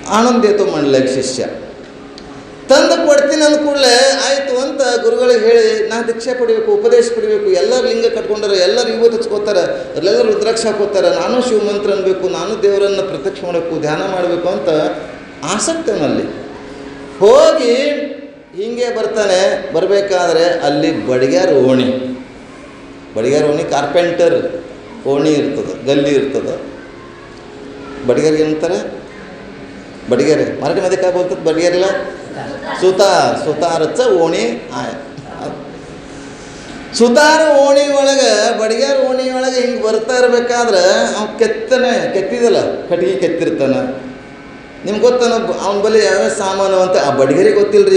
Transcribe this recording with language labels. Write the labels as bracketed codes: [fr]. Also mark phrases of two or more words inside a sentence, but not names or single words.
[kn] ಆನಂದೇತು ಮಂಡಲಕ್ಕೆ ಶಿಷ್ಯ ತಂದು ಕೊಡ್ತೀನಿ ಅಂದ ಕೂಡಲೇ ಆಯಿತು ಅಂತ ಗುರುಗಳಿಗೆ ಹೇಳಿ ನಾ ದೀಕ್ಷೆ ಪಡಿಬೇಕು, ಉಪದೇಶ ಪಡಿಬೇಕು, ಎಲ್ಲರೂ ಲಿಂಗ ಕಟ್ಕೊಂಡಾರೆ, ಎಲ್ಲರೂ ಇವತ್ತು ಹಚ್ಕೋತಾರೆ, ಎಲ್ಲರೂ ರುದ್ರಾಕ್ಷ ಹಾಕೋತಾರೆ, ನಾನು ಶಿವಮಂತ್ರ ಅನ್ಬೇಕು, ನಾನು ದೇವರನ್ನು ಪ್ರತ್ಯಕ್ಷ ಮಾಡಬೇಕು, ಧ್ಯಾನ ಮಾಡಬೇಕು ಅಂತ ಆಸಕ್ತಿ ಅವನಲ್ಲಿ. ಹೋಗಿ ಹೀಗೆ ಬರ್ತಾನೆ. ಬರಬೇಕಾದ್ರೆ ಅಲ್ಲಿ ಬಡಿಗ್ಯಾರ ಓಣಿ ಕಾರ್ಪೆಂಟರ್ ಓಣಿ ಇರ್ತದೆ, ಗಲ್ಲಿ ಇರ್ತದೆ. ಬಡಿಗ್ಯಾರಿಗೆ ಏನಂತಾರೆ? ಬಡಿಗ್ಯಾರೆ ಮರಾಠಿ [mr] मध्ये काय बोलतात बडग्यारीला? [kn] ಸುತಾರಚ್ಚ ಓಣಿ ಸುತಾರ ಓಣಿ ಒಳಗೆ ಬಡಿಗ್ಯಾರ ಓಣಿ ಒಳಗೆ ಹಿಂಗೆ ಬರ್ತಾ ಇರ್ಬೇಕಾದ್ರೆ ಅವ್ನು ಕೆತ್ತಿದಲ್ಲ, ಕಟ್ಟಿಗೆ ಕೆತ್ತಿರ್ತಾನೆ. ನಿಮ್ಗೆ ಗೊತ್ತಾನ ಅವನ ಬಳಿ ಯಾವ್ಯಾವ ಸಾಮಾನು ಅಂತ ಆ ಬಡಿಗರಿಗೆ ಗೊತ್ತಿಲ್ಲ ರೀ.